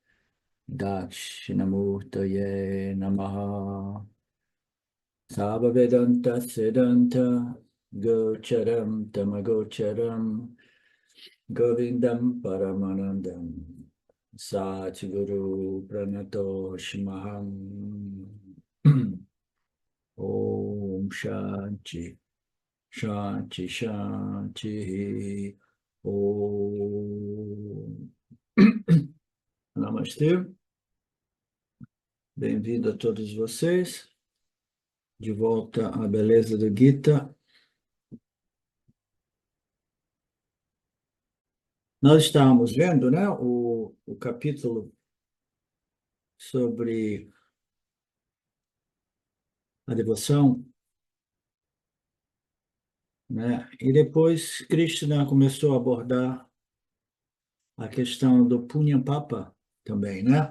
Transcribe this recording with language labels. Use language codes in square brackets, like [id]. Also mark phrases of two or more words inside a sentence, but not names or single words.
[sa] Dakshinamurtaye Namaha Sava Vedanta Siddhanta Gocharam Tamagocharam Govindam Paramanandam Satguru Pranatoshimaham Om Shanti Shanti Shanti Om Namastê, [pt] bem-vindo a todos vocês, de volta à beleza do Gita. Nós estávamos vendo, né, o capítulo sobre a devoção, né, e depois Krishna começou a abordar a questão do [sa] Punya Papa [pt] também, né?